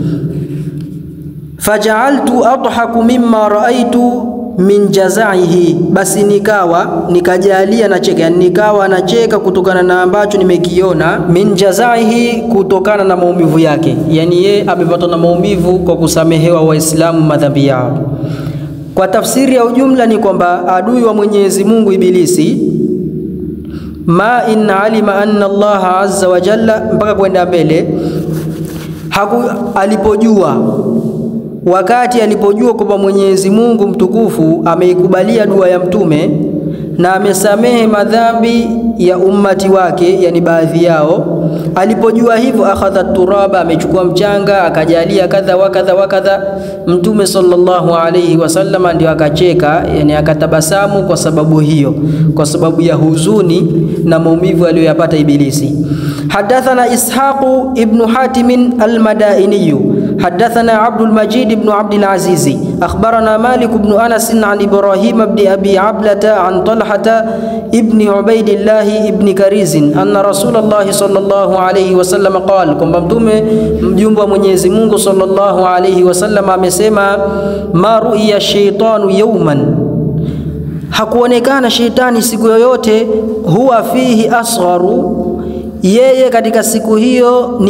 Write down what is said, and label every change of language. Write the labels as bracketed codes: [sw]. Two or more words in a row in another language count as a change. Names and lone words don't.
[ar] فجعلت أضحك مما رأيت من جزعه, [sw] basi nikajalia nacheka, yani nikawa nacheka kutokana na ambacho nimekiona. [ar] من جزعه, [sw] kutokana na maumivu yake, yani yeye amepatwa na maumivu kwa kusamehewa Waislamu madhambi yao. Kwa tafsiri ya ujumla ni kwamba adui wa Mwenyezi Mungu Ibilisi, [ar] ما إن علم أن الله عز وجل, [sw] mpaka kwenda mbele, wakati alipojua kwamba Mwenyezi Mungu mtukufu ameikubalia dua ya Mtume na amesamehe madhambi ya ummati wake, yani baadhi yao, alipojua hivyo, [ar] أخذ التراب, [sw] amechukua mchanga, akajalia kadha wa kadha wa kadha. Mtume [ar] صلى الله عليه وسلم [sw] ndio akacheka, yani akatabasamu kwa sababu hiyo, kwa sababu ya huzuni na maumivu aliyoyapata Ibilisi. [ar] حدثنا إسحاق بن حاتم المدائني حدثنا عبد المجيد بن عبد العزيز أخبرنا مالك بن أنس عن إبراهيم بن أبي عبلة عن طلحة بن عبيد الله بن كريز أن رسول الله صلى الله عليه وسلم قال, [sw] kwamba Mtume mjumbe wa Mwenyezi Mungu [ar] صلى الله عليه وسلم [sw] amesema, [ar] ما رئي الشيطان يوما, [sw] hakuonekana shetani siku yoyote, [ar] هو فيه أصغر, [sw] yeye katika siku hiyo ni